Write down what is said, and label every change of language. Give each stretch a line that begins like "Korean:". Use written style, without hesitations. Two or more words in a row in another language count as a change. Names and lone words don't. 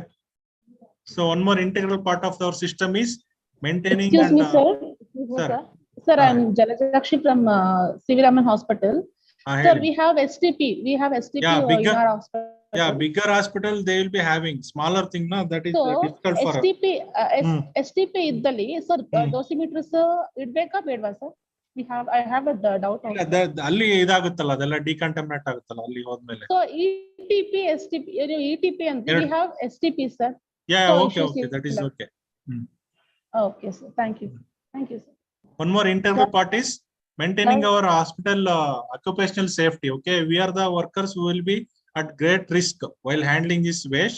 English: So one more integral part of our system is maintaining. Excuse me, sir. Sir, I'm Jalajakshi from CV Raman Hospital. Sir, we have STP. We have STP in our hospital. Yeah, bigger hospital they will be having. Smaller thing, no, that is difficult for
Kannada: STP iddali, sir, dosimeters ಇಡಬೇಕಾ ಬೇಡ್ವಾ,
English: sir? I have a doubt.
Kannada: ಅಲ್ಲಿ ಇದಾಗುತ್ತಲ್ಲ, ಅದೆಲ್ಲ ಡಿಕಂಟಾಮಿನೇಟ್ ಆಗುತ್ತಲ್ಲ ಅಲ್ಲಿ ಹೋದ್ಮೇಲೆ.
English: So ETP and we have STP, sir. Yeah, okay, that is okay. Okay, sir. Thank you, sir. One more integral part is maintaining our hospital occupational safety. Okay, we are the workers who will be at great risk while handling this waste.